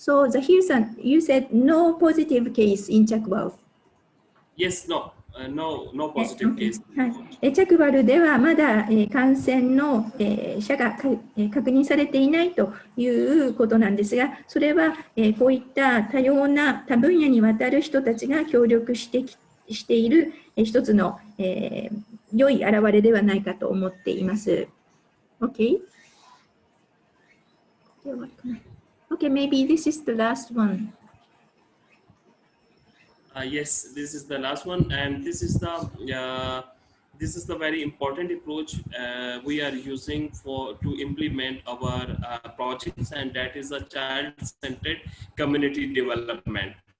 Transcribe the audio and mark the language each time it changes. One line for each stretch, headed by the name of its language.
English: So, Zahir-san, you said no positive case in Chakwal. Yes, no positive case.
Japanese: チャクバルではまだ感染の者が確認されていないということなんですが、それはこういった多様な多分野にわたる人たちが協力している一つの良い表れではないかと思っています。
English: Okay? Okay, maybe this is the last one. Yes, this is the last one, and this is the very important approach we are using to implement our projects, and that is a child-centered community development.